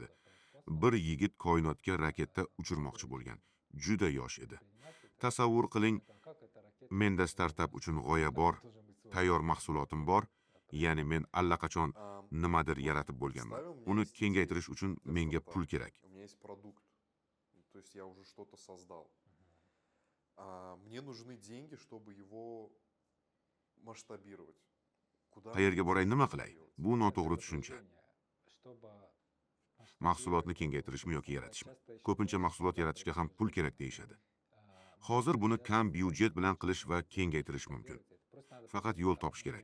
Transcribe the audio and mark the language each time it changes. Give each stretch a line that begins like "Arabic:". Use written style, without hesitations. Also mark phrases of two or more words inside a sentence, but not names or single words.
Uzbek: Bir yigit koinotga raketa uchirmoqchi bo'lgan. Juda yosh edi. Tasavvur qiling, menda startap uchun g'oya bor, tayyor mahsulotim bor, ya'ni men allaqachon nimadir yaratib bo'lganman. Uni kengaytirish uchun menga pul kerak.
Russian: Мне нужны деньги, чтобы его масштабировать.
Uzbek: Qayerga boray, nima qilay? Bu noto'g'ri tushuncha. Mahsulotni kengaytirishmi yoki yaratishmi? Ko'pincha mahsulot yaratishga ham pul kerak deyishadi. Hozir buni kam byudjet bilan qilish va kengaytirish mumkin. Faqat yo'l topish kerak.